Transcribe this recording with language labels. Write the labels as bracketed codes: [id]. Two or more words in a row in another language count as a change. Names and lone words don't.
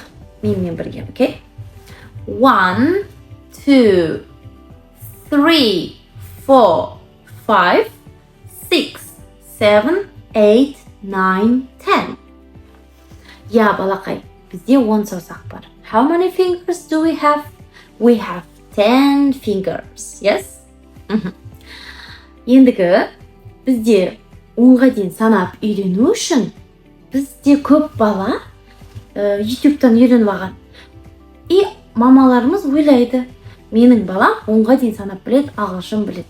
[kk] Менімен бірге, окей? 1, 2, 3, 4, 5, 6, 7, 8, 9, 10. Я, балақай, бізде 10 саусақ бар. [en] How many fingers do we have? We have 10 fingers, yes? [kk] Ендігі бізде 10-ға дейін санап үйрену үшін бізде көп бала YouTube-тан үйреніп алған. И мамаларымыз ойлайды, менің балам 10-ға дейін санап біледі, ағылшын біледі.